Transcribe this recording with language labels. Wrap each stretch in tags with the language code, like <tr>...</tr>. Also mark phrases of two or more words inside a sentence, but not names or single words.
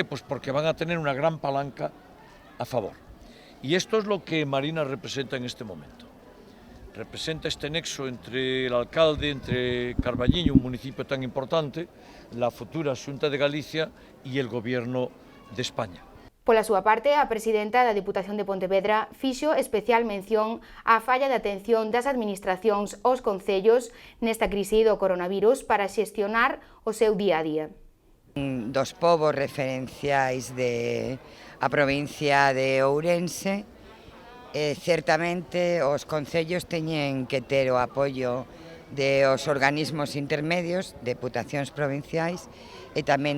<es>Pues porque van a tener una gran palanca a favor. Y esto es lo que Marina representa en este momento. Representa este nexo entre el alcalde, entre Carballiño, un municipio tan importante, la futura Xunta de Galicia y el Gobierno de España.</es> <gl>Pola súa parte, a presidenta da Deputación de Pontevedra fixo especial mención á falla de atención das administracións aos concellos nesta crise do coronavirus para xestionar o seu día a día. Dos povos referenciais a provincia de Ourense, certamente os concellos teñen que ter o apoio dos organismos intermedios, deputacións provinciais e tamén</gl>